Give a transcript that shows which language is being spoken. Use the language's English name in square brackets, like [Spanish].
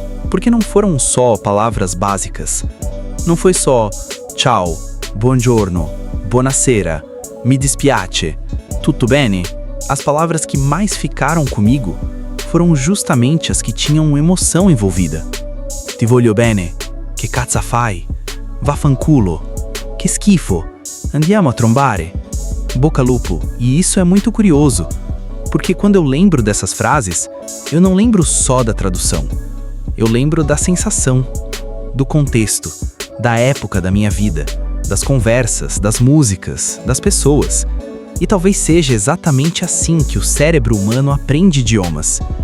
[Portuguese] Porque não foram só palavras básicas. Não foi só tchau, [Italian] buongiorno, buonasera, mi dispiace, tutto bene? [Portuguese] As palavras que mais ficaram comigo foram justamente as que tinham emoção envolvida. [Italian] Ti voglio bene, che cazzo fai? Vaffanculo, che schifo, andiamo a trombare, bocca lupo. [Portuguese] E isso é muito curioso, porque quando eu lembro dessas frases, eu não lembro só da tradução. Eu lembro da sensação, do contexto, da época da minha vida, das conversas, das músicas, das pessoas. E talvez seja exatamente assim que o cérebro humano aprende idiomas.